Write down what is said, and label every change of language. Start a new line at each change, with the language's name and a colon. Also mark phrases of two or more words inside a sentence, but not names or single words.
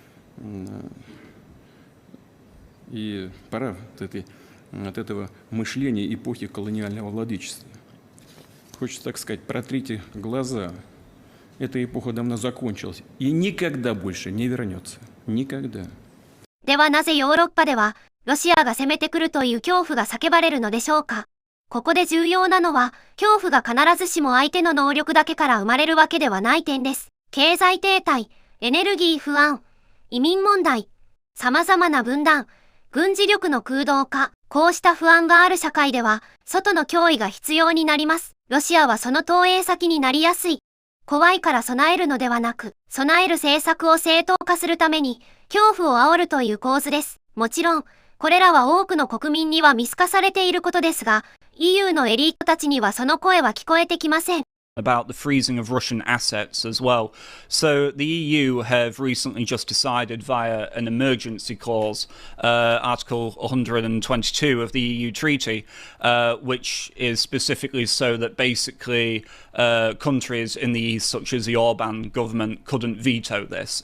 Russian: И пора от этого мышления эпохи колониального владычества. Хочется, так сказать, протрите глаза. Эта эпоха давно закончилась и никогда больше не вернется. Никогда.
Japanese: ではなぜヨーロッパでは、ロシアが攻めてくるという恐怖が叫ばれるのでしょうか。ここで重要なのは、恐怖が必ずしも相手の能力だけから生まれるわけではない点です。経済停滞、エネルギー不安、移民問題、様々な分断、軍事力の空洞化、こうした不安がある社会では、外の脅威が必要になります。ロシアはその投影先になりやすい。怖いから備えるのではなく、備える政策を正当化するために、恐怖を煽るという構図です。もちろん、これらは多くの国民には見透かされていることですが、EU のエリートたちにはその声は聞こえてきません。
English: About the freezing of Russian assets as well. So the EU have recently just decided via an emergency clause, Article 122 of the EU Treaty, which is specifically so that basically countries in the East, such as the Orbán government, couldn't veto this.